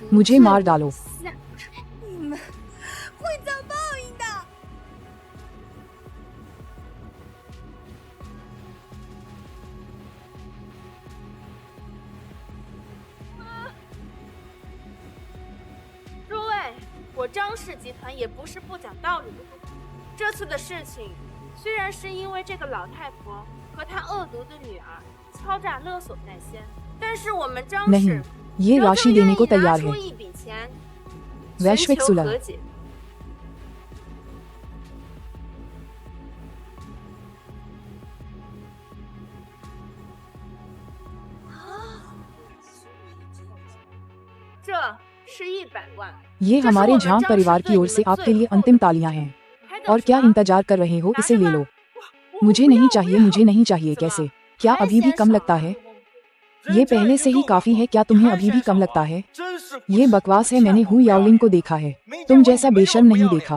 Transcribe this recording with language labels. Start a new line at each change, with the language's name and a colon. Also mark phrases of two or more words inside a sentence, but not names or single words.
Hindi: मुझे मार डालो।
Chinese: 下场，你们会遭报应的。诸位，我张氏集团也不是不讲道理的人。这次的事情，虽然是因为这个老太婆和她恶毒的女儿敲诈勒索在先，但是我们张
Hindi: नहीं,
Chinese: 氏
Hindi: ये राशि देने को
Chinese: 仍旧愿意拿
Hindi: तैयार
Chinese: 出
Hindi: है।
Chinese: 一笔钱，
Hindi: वैश्विक
Chinese: 寻求
Hindi: सुलह।
Chinese: 和解。 这是100万。
Hindi: ये हमारे झांग परिवार की ओर से आपके लिए अंतिम तालियां हैं। और क्या इंतजार कर रहे हो, इसे ले लो। मुझे नहीं चाहिए, मुझे नहीं चाहिए। कैसे? क्या अभी भी कम लगता है? ये पहले से ही काफी है, क्या तुम्हें अभी भी कम लगता है? ये बकवास है, मैंने हु याओलिंग को देखा है, तुम जैसा बेशर्म नहीं देखा।